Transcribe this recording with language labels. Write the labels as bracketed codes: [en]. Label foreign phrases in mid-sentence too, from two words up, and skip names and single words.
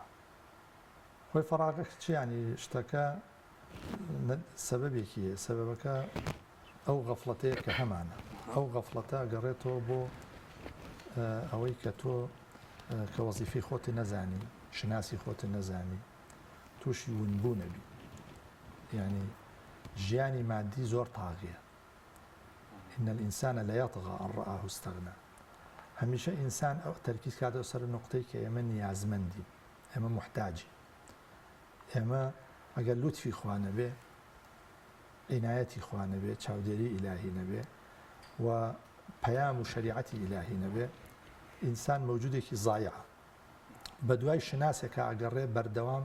[ckb] خۆی فەراغە چیانی شتەکە سەبەبێکیە سەبەبەکە ئەو غەفڵەتەیە کە هەمانە ئەو غەفڵەتە گەڕێتەوە بۆ ئەوەی کە تۆ کە وەزیفەی خۆتی نەزانی شناسی خۆتی نەزانی تووشی ونبوو نەبی یعنی ژیانی مادی زۆر تاغیە [ar] إن الإنسان لا يطغى أن رآه استغنى [ckb] هەمیشە ئینسان ئەو تەرکیز کاتەوە سەر نقطەی کە ئێمە نیازمەندی ئێمە محتاجی ئێمە ئەگەر لوتفی خوا نەبێ عنایەتی خوا نەبێ چاودێری ئیلاهی نەبێ و پەیام و شەریعەتی ئیلاهی نەبێ ئینسان مەوجودێکی زایعە بە دوای شناسێکە ئەگەڕێ بەردەوام